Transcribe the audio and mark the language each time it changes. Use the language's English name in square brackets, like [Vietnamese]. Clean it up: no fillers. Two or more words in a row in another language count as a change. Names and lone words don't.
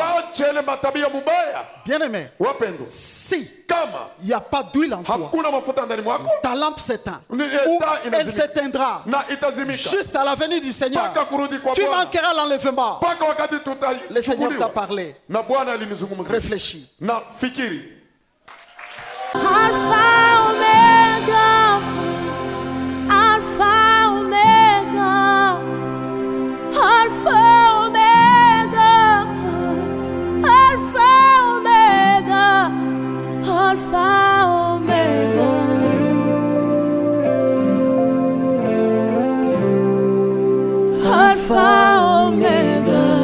[French] Bien-aimé, si il n'y a pas d'huile en toi, ta lampe s'éteint, ou elle s'éteindra juste à la venue du Seigneur. Tu manqueras l'enlèvement. Le Seigneur t'a parlé. Réfléchis. Alpha Omega, Alpha Omega, Alpha Omega, Alpha Omega, Alpha Omega, Alpha Omega.